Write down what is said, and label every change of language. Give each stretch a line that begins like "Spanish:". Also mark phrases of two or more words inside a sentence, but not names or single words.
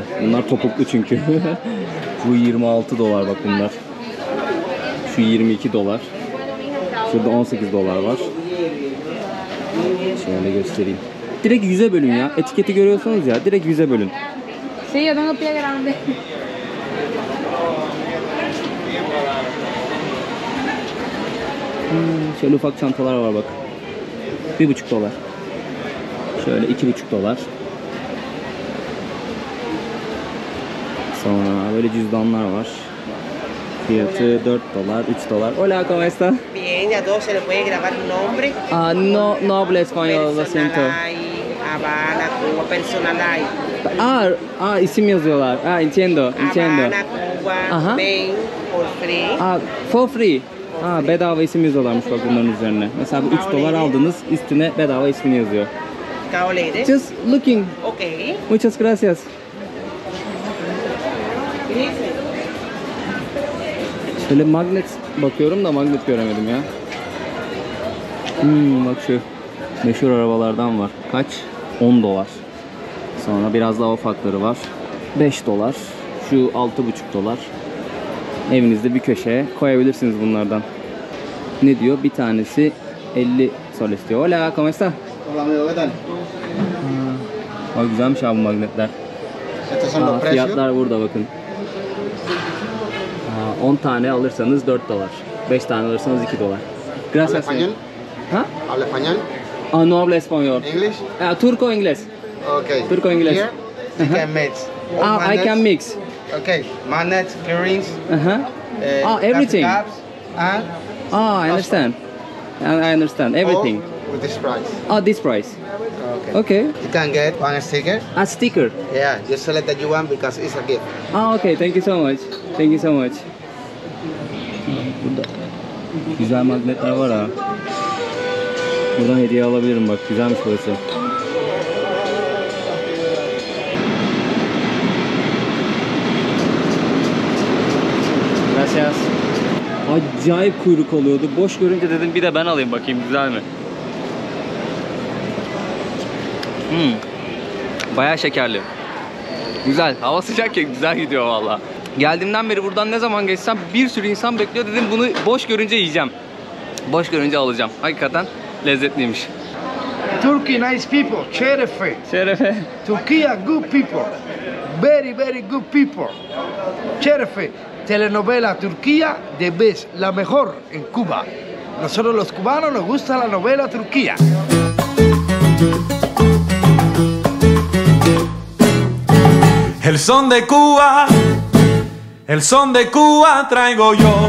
Turkish: Bunlar topuklu çünkü. Bu 26 dolar bak bunlar. Şu 22 dolar. Şurada 18 dolar var. Şöyle göstereyim. Direkt 100'e bölün ya. Etiketi görüyorsanız ya, direkt 100'e bölün.
Spanish: Sí, yo tengo pie grande.
Turkish: Şöyle ufak çantalar var bak. 1,5 dolar. Şöyle 2,5 dolar. Sonra böyle cüzdanlar var. Fiyatı 4 dolar, 3 dolar.
Spanish: Hola, ¿cómo está? Bien, a todos se le puede grabar un nombre. Ah, no habla español, lo siento. Personal hay, Habana, Cuba, personal hay.
Turkish: İsim yazıyorlar.
Spanish: Entiendo. Habana, Cuba, Ajá.
English: Maine, for free. For free.
Turkish: Bedava isim yazıyorlarmış bak bunların üzerine. Mesela bu 3 dolar aldınız, üstüne bedava ismini yazıyor. Caolere.
English: Just looking. Okay.
Spanish: Muchas gracias.
Turkish: Şöyle magnet bakıyorum da magnet göremedim ya. Bak şu meşhur arabalardan var. Kaç? 10 dolar. Sonra biraz daha ufakları var. 5 dolar. Şu 6,5 dolar. Evinizde bir köşeye koyabilirsiniz bunlardan. Ne diyor? Bir tanesi 50 sol istiyor.
Spanish: Hola, ¿cómo está? Hola amigo, ¿qué tal?
Turkish: Bak güzelmiş abi bu magnetler.
Spanish: Estos son los precios.
Turkish: Fiyatlar burada bakın. 10 tane alırsanız 4 dolar. 5 tane alırsanız 2 dolar.
Spanish: ¿Habla Gracias. español? Ha? ¿Habla español? No habla español.
English: English?
Spanish: Turco inglés. Okay. Turco inglés.
English: Here you can mix. I can mix. Okay. Magnets, earrings, Everything. cups, and I understand. I understand everything. all with this price. This price. Okay. Okay. You can get one sticker. A sticker. Yeah, just select that you want because it's a gift. Okay. Thank you so much. Thank you so much.
Turkish: Burada güzel magnetler var ha. Buradan hediye alabilirim bak. Güzelmiş burası. Gracias. Acayip kuyruk oluyordu. Boş görünce dedim bir de ben alayım bakayım güzel mi? Bayağı şekerli. Güzel. Hava sıcak ya güzel gidiyor valla. Geldiğimden beri buradan ne zaman geçsem bir sürü insan bekliyor dedim bunu boş görünce yiyeceğim. Boş görünce alacağım. Hakikaten lezzetliymiş.
English: Turkey, nice people. Şerefe.
Turkish: Şerefe.
English: Turkey, good people. Very, very good people.
Turkish: Şerefe.
Spanish: Telenovela Turquía de vez la mejor en Cuba. Nosotros los cubanos nos gusta la novela Turquía. El son de Cuba, el son de Cuba traigo yo.